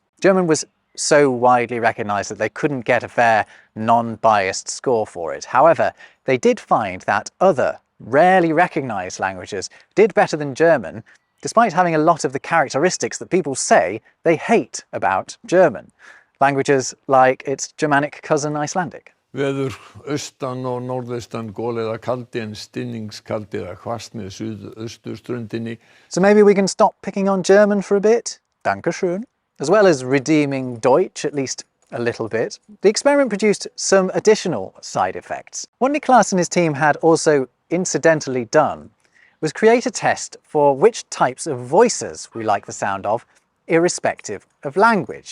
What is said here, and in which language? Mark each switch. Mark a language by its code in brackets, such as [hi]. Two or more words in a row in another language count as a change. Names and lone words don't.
[en] German was so widely recognised that they couldn't get a fair, non-biased score for it. However, they did find that other, rarely recognised languages did better than German, despite having a lot of the characteristics that people say they hate about German. Languages like its Germanic cousin Icelandic. [is] Veður austan og norðaustan gola eða kaldi en stinningskaldi eða hvasst með suðausturströndinni. [en] So maybe we can stop picking on German for a bit? Dankeschön. As well as redeeming Deutsch, at least a little bit, the experiment produced some additional side effects. What Niklas and his team had also incidentally done was create a test for which types of voices we like the sound of, irrespective of language.